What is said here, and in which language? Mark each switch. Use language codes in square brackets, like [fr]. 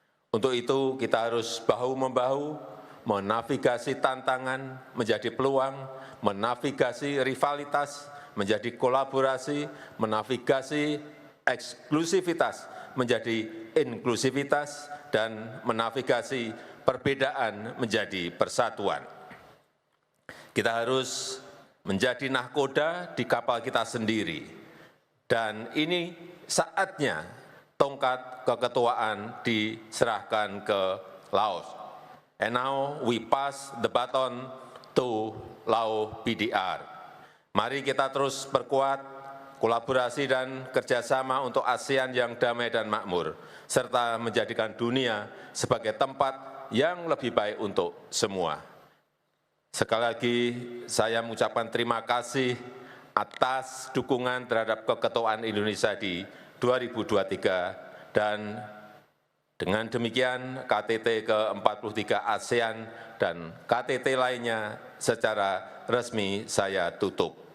[id] Untuk itu kita harus bahu-membahu, menavigasi tantangan menjadi peluang, menavigasi rivalitas menjadi kolaborasi, menavigasi eksklusivitas menjadi inklusivitas, dan menavigasi perbedaan menjadi persatuan. Kita harus menjadi nahkoda di kapal kita sendiri, dan ini saatnya tongkat keketuaan diserahkan ke Laos. [en] And now we pass the baton to Lao PDR. [id] Mari kita terus perkuat kolaborasi dan kerjasama untuk ASEAN yang damai dan makmur, serta menjadikan dunia sebagai tempat yang lebih baik untuk semua. Sekali lagi saya mengucapkan terima kasih atas dukungan terhadap keketuaan Indonesia di 2023, dan dengan demikian KTT ke-43 ASEAN dan KTT lainnya secara resmi saya tutup.